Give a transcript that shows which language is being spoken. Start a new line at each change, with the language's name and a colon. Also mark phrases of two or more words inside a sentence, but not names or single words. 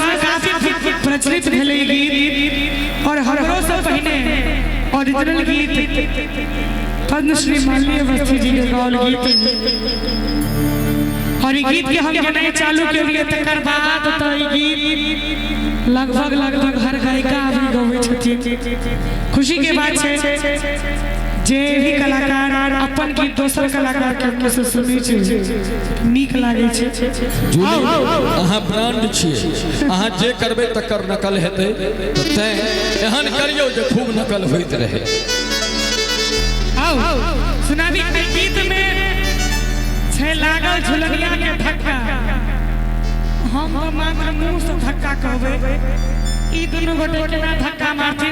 Maithili: में काफी प्रचलित भेलै गीत और हमरो से पहले ओरिजिनल गीत पद्मश्री माननीय अवस्थी जी के गाओल गीत और ये गीत के हम जने चालू के लिए तकर बाद तो ये गीत लगभग हर गायिका भी गावे छथिन। खुशी के बात है जे भी कलाकार अपन गीत दोसर कलाकार के मुंह से सुनै छै नीक लागे छै। अहाँ ब्रांड छियै, अहाँ जे करबै तकर नकल हेतै तैं एहन करियौ जे खूब नकल होइत रहे। आओ सुनाबी के गीत में छे लागल झुलनिया के धक्का हम मात्र मुंह से धक्का कहबै ई दुनु गोटे केना धक्का मारथिन।